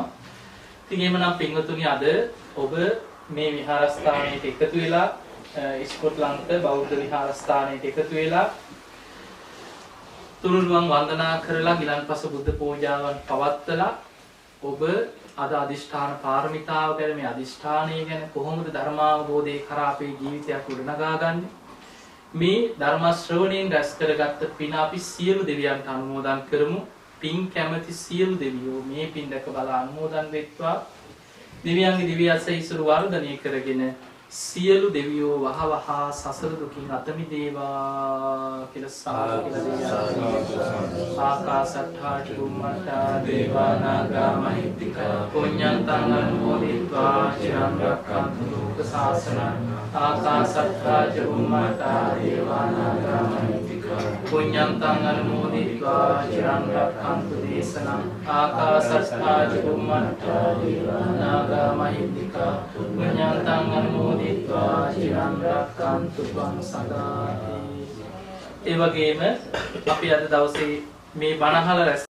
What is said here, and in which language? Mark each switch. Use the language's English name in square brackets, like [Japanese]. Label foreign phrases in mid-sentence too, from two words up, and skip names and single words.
[Sinhala] ඉතින් එහෙමනම් පින්වතුනි අද ඔබ මේ විහාරස්ථානයට එකතු වෙලා ස්කොට්ලන්ත බෞද්ධ විහාරස්ථානයට එකතු වෙලා තුනුරුවන් වන්දනා කරලා ගිලන්පස බුද්ධ පූජාවන් පවත්වලා ඔබ අද අදිෂ්ඨාන පාරමිතාව ගැන මේ අදිෂ්ඨානය ගැන කොහොමද ධර්මාවබෝධයේ කරා අපේ ජීවිතයක් ගොඩනගා ගන්න මේ ධර්ම ශ්‍රවණයෙන් රැස් කරගත්ත පින අපි සියලු දෙවියන්ට අනුමෝදන් කරමු. පින් කැමැති සියලු දෙවියෝ මේ පින් දැක බලා අනුමෝදන් වෙත්වා. දෙවියන්ගේ දිව්‍ය ආශීර්වාද වර්ධනය කරගෙන සියලු දෙවියෝ වහවහ සසර දුකින් අත මිදේවා කියලා සාදු කියලා [Pali] ආකාශට්ඨා චුම්මට්ඨා දේවානාගා මහිත්‍තිකා පුඤ්ඤන්තං අනුමෝදිत्वा චිරං රක්ඛන්තු ලෝක ශාසනං ආකාශට්ඨා චුම්මට්ඨා දේවානාගා මහිත්‍තිකා පුඤ්ඤන්තං අනුමෝදිत्वा චිරං රක්ඛන්තු දේශනං ආකාශට්ඨා චුම්මට්ඨා දේවානාගා මහිත්‍තිකා පුඤ්ඤන්තං අනුමෝදිत्वा චිරං රක්ඛන්තු ත්වං සදාති. [Sinhala] ඒ වගේම අපි අද දවසේ මේ බණහල රැස්